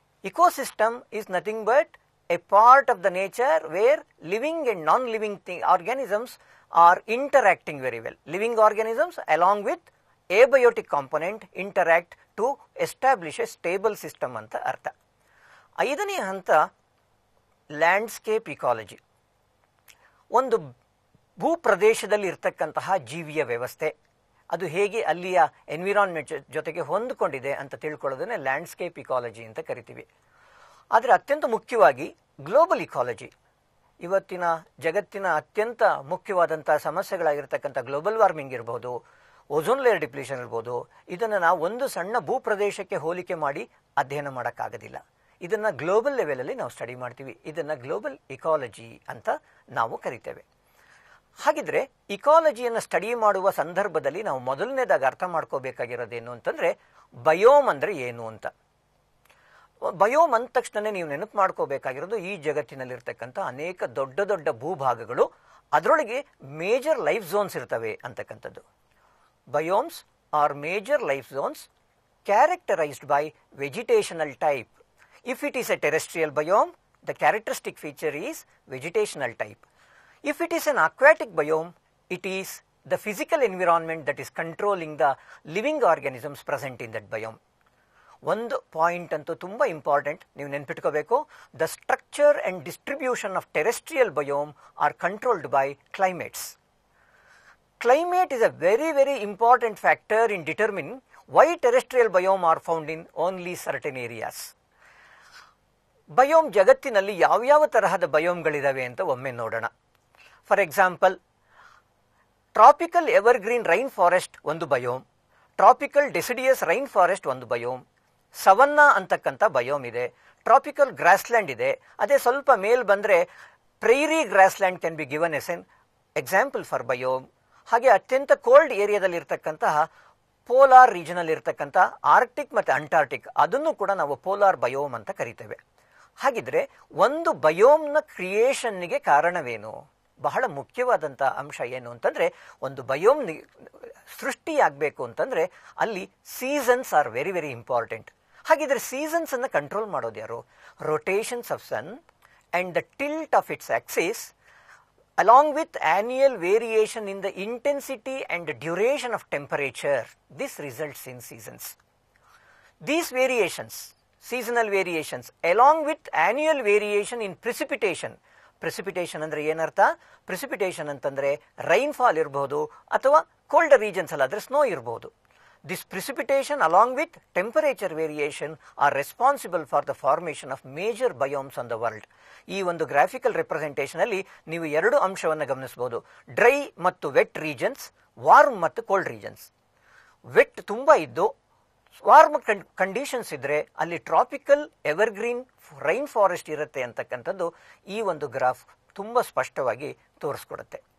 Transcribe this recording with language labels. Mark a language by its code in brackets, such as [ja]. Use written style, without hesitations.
[en] Ecosystem is nothing but a part of the nature where living and non-living organisms are interacting very well. Living organisms along with abiotic component interact to establish a stable system [kn] ಅಂತ ಅರ್ಥ. ಐದನೇ ಹಂತ landscape ecology. ಒಂದು ಭೂಪ್ರದೇಶದಲ್ಲಿ ಇರ್ತಕ್ಕಂತಹ ಜೀವಿಯ ವ್ಯವಸ್ಥೆ ಅದು ಹೇಗೆ ಅಲ್ಲಿಯ ಎನ್ವಿರಾನ್ಮೆಂಟ್ ಜೊತೆಗೆ ಹೊಂದಿಕೊಂಡಿದೆ ಅಂತ ತಿಳ್ಕೊಳ್ಳೋದನ್ನೇ ಲ್ಯಾಂಡ್ಸ್ಕೇಪ್ ಇಕಾಲಜಿ ಅಂತ ಕರಿತೀವಿ. ಆದರೆ ಅತ್ಯಂತ ಮುಖ್ಯವಾಗಿ ಗ್ಲೋಬಲ್ ಇಕಾಲಜಿ, ಇವತ್ತಿನ ಜಗತ್ತಿನ ಅತ್ಯಂತ ಮುಖ್ಯವಾದಂಥ ಸಮಸ್ಯೆಗಳಾಗಿರ್ತಕ್ಕಂಥ ಗ್ಲೋಬಲ್ ವಾರ್ಮಿಂಗ್ ಇರ್ಬೋದು, ಓಝೋನ್ ಲೇಯರ್ ಡಿಪ್ಲೀಷನ್ ಇರ್ಬೋದು, ಇದನ್ನು ನಾವು ಒಂದು ಸಣ್ಣ ಭೂಪ್ರದೇಶಕ್ಕೆ ಹೋಲಿಕೆ ಮಾಡಿ ಅಧ್ಯಯನ ಮಾಡೋಕ್ಕಾಗೋದಿಲ್ಲ. ಇದನ್ನು ಗ್ಲೋಬಲ್ ಲೆವೆಲಲ್ಲಿ ನಾವು ಸ್ಟಡಿ ಮಾಡ್ತೀವಿ. ಇದನ್ನು ಗ್ಲೋಬಲ್ ಇಕಾಲಜಿ ಅಂತ ನಾವು ಕರಿತೇವೆ. ಹಾಗಿದ್ರೆ ಇಕಾಲಜಿಯನ್ನು ಸ್ಟಡಿ ಮಾಡುವ ಸಂದರ್ಭದಲ್ಲಿ ನಾವು ಮೊದಲನೇದಾಗಿ ಅರ್ಥ ಮಾಡ್ಕೋಬೇಕಾಗಿರೋದೇನು ಅಂತಂದರೆ ಬಯೋಮ್ ಅಂದರೆ ಏನು ಅಂತ. ಬಯೋಮ್ ಅಂದ ತಕ್ಷಣ ನೀವು ನೆನಪು ಮಾಡ್ಕೋಬೇಕಾಗಿರೋದು ಈ ಜಗತ್ತಿನಲ್ಲಿರ್ತಕ್ಕಂಥ ಅನೇಕ ದೊಡ್ಡ ದೊಡ್ಡ ಭೂಭಾಗಗಳು, ಅದರೊಳಗೆ ಮೇಜರ್ ಲೈಫ್ ಝೋನ್ಸ್ ಇರ್ತವೆ ಅಂತಕ್ಕಂಥದ್ದು. [en] Biomes are major life zones characterized by vegetational type. If it is a terrestrial biome, the characteristic feature is vegetational type. If it is an aquatic biome, it is the physical environment that is controlling the living organisms present in that biome. [kn] ಒಂದು point ಅಂತೂ ತುಂಬ important, ನೀವು ನೆನ್ಪಿಟ್ಕೋಬೇಕು. [en] The structure and distribution of terrestrial biome are controlled by climates. Climate is a very, very important factor in determining why terrestrial biome are found in only certain areas. [kn] Biome ಜಗತ್ತಿನಲ್ಲಿ ಯಾವ್ಯಾವ ತರಹದ ಬಯೋಮ್ಗಳಿದಾವೆ ಅಂತ ಒಮ್ಮೆ ನೋಡೋಣ. For example, tropical evergreen rain forest ಒಂದು biome, tropical deciduous rain forest ಒಂದು biome, savanna ಅಂತಕ್ಕಂಥ biome ಇದೆ, ಟ್ರಾಪಿಕಲ್ ಗ್ರಾಸ್ಲ್ಯಾಂಡ್ ಇದೆ. ಅದೇ ಸ್ವಲ್ಪ ಮೇಲ್ ಬಂದರೆ [en] Prairie grassland can be given as an example for biome. [kn] ಹಾಗೆ ಅತ್ಯಂತ ಕೋಲ್ಡ್ ಏರಿಯಾದಲ್ಲಿ ಇರ್ತಕ್ಕಂತಹ ಪೋಲಾರ್ ರೀಜನಲ್ಲಿ ಇರ್ತಕ್ಕಂಥ ಆರ್ಕ್ಟಿಕ್ ಮತ್ತು ಅಂಟಾರ್ಟಿಕ್, ಅದನ್ನು ಕೂಡ ನಾವು ಪೋಲಾರ್ ಬಯೋಮ್ ಅಂತ ಕರಿತೇವೆ. ಹಾಗಿದ್ರೆ ಒಂದು ಬಯೋಮ್ನ ಕ್ರಿಯೇಷನ್ನಿಗೆ ಕಾರಣವೇನು? ಬಹಳ ಮುಖ್ಯವಾದಂಥ ಅಂಶ ಏನು ಅಂತಂದರೆ, ಒಂದು ಬಯೋಮ್ ಸೃಷ್ಟಿಯಾಗಬೇಕು ಅಂತಂದರೆ ಅಲ್ಲಿ [en] Seasons are very very important. [kn] ಹಾಗಿದ್ರೆ ಸೀಸನ್ಸನ್ನು ಕಂಟ್ರೋಲ್ ಮಾಡೋದು ಯಾರು? [en] Rotations of sun and the tilt of its axis along with annual variation in the intensity and duration of temperature. This results in seasons. These variations, seasonal variations, along with annual variation in precipitation. [kn] Precipitation ಅಂದರೆ ಏನರ್ಥ? Precipitation ಅಂತಂದರೆ rainfall ಇರಬಹುದು ಅಥವಾ cold regions ಅಲ್ಲಾದರೆ snow ಇರಬಹುದು. [en] This precipitation along with temperature variation are responsible for the formation of major biomes on the world. [kn] ಈ ಒಂದು graphical representation ಅಲ್ಲಿ ನೀವು ಎರಡು ಅಂಶವನ್ನು ಗಮನಿಸಬಹುದು. ಡ್ರೈ ಮತ್ತು ವೆಟ್ ರೀಜನ್ಸ್, ವಾರ್ಮ್ ಮತ್ತು ಕೋಲ್ಡ್ ರೀಜನ್ಸ್. ವೆಟ್ ತುಂಬ ಇದ್ದು ವಾರ್ಮ್ ಕಂಡೀಷನ್ಸ್ ಇದ್ದರೆ ಅಲ್ಲಿ ಟ್ರಾಪಿಕಲ್ ಎವರ್ಗ್ರೀನ್ ರೈನ್ ಫಾರೆಸ್ಟ್ ಇರುತ್ತೆ ಅಂತಕ್ಕಂಥದ್ದು ಈ ಒಂದು ಗ್ರಾಫ್ ತುಂಬ ಸ್ಪಷ್ಟವಾಗಿ ತೋರಿಸ್ಕೊಡುತ್ತೆ.